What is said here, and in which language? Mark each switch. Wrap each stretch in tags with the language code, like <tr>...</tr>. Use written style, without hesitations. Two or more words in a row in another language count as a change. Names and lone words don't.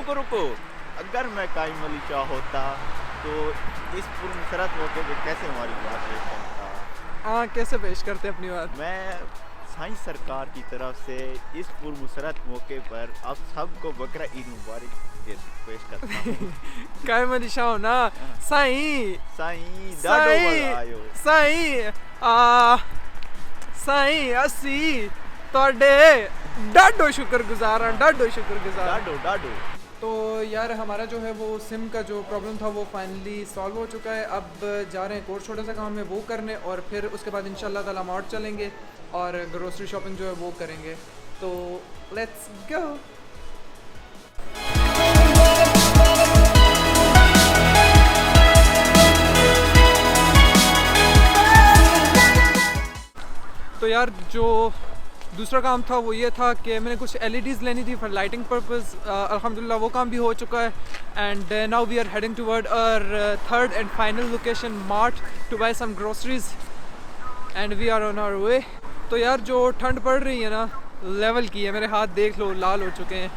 <ur>رکو، اگر میں قائم علی شاہ ہوتا تو اس پرمسرت موقعے پہ کیسے ہماری بات پیش کرتا? ہاں، کیسے پیش کرتے اپنی بات? میں سائنس سرکار کی طرف سے اس پرمسرت موقعے پر آپ سبکو بکرا عید مبارک پیش کرتا ہوں.</ur> <sd>कायम अली शाह ना साईं, साईं दादो साईं, आयो साईं साईं असी तोड़े डाडो शुक्रगुजार हैं, डाडो शुक्रगुजार। डाडो डाडो।</sd> <ur>تو یار ہمارا جو ہے وہ سم کا جو پرابلم تھا وہ فائنلی سالو ہو چکا ہے. اب جا رہے ہیں کورس چھوٹا سا کام ہے وہ کرنے، اور پھر اسکے بعد</ur> <ar>إن شاء الله تعالى</ar> <ur>مارٹ چلیں گے اور</ur> <en>grocery shopping</en> <ur>جو ہے وہ کریں گے.</ur> <en>तो let's go.</en> <ur>تو یار جو دوسرا کام تھا وہ یہ تھا کہ میں نے کچھ LEDs لینی تھی</ur> <en>for lighting purpose.</en> <ur>الحمدللہ وہ کام بھی ہو چکا ہے.</ur> <en>And now we are heading toward our third and final location Mart to buy some groceries and we are on our way.</en> <ur>تو یار جو ٹھنڈ پڑ رہی ہے نا لیول کی ہے، میرے ہاتھ دیکھ لو لال ہو چکے ہیں.</ur>